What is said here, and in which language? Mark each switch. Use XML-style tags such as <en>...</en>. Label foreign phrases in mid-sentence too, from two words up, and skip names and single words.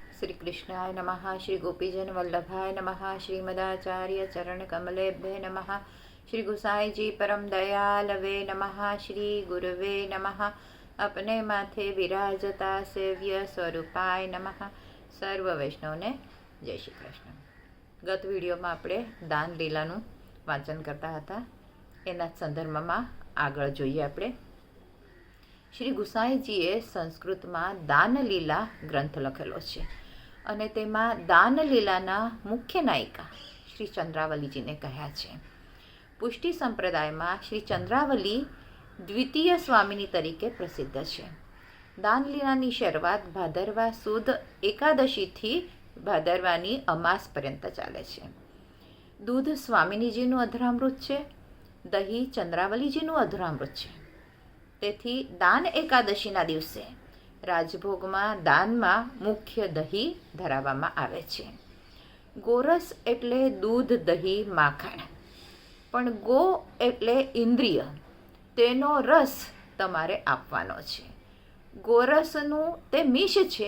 <sa>श्री कृष्णाय नमः। श्री गोपीजन वल्लभाय नमः। श्रीमदाचार्य चरण कमलेभ्ये नमः। श्री गुसाई जी परम दयालवे नमः। श्री गुरुवे नमः। अपने माथे विराजता सेव्य स्वरूपाय नमः।</sa> <gu>સર્વ વૈષ્ણવને જય શ્રી કૃષ્ણ। ગત વિડિયોમાં આપણે દાન લીલાનું વાચન કરતા હતા, એના સંદર્ભમાં આગળ જોઈએ આપણે। શ્રી ગુસાઈજીએ સંસ્કૃતમાં દાનલીલા ગ્રંથ લખેલો છે અને તેમાં દાનલીલાના મુખ્ય નાયિકા શ્રી ચંદ્રાવલીજીને કહ્યા છે। પુષ્ટિ સંપ્રદાયમાં શ્રી ચંદ્રાવલી દ્વિતીય સ્વામિની તરીકે પ્રસિદ્ધ છે। દાનલીલાની શરૂઆત ભાદરવા સુદ એકાદશીથી ભાદરવાની અમાસ પર્યંત ચાલે છે। દૂધ સ્વામિનીજીનું અધરામૃત છે, દહીં ચંદ્રાવલીજીનું અધરામૃત છે। તેથી દાન એકાદશીના દિવસે રાજભોગમાં દાનમાં મુખ્ય દહીં ધરાવવામાં આવે છે। ગોરસ એટલે દૂધ, દહીં, માખણ, પણ ગો એટલે ઇન્દ્રિય, તેનો રસ તમારે આપવાનો છે। ગોરસનું તે મિશ છે।</gu>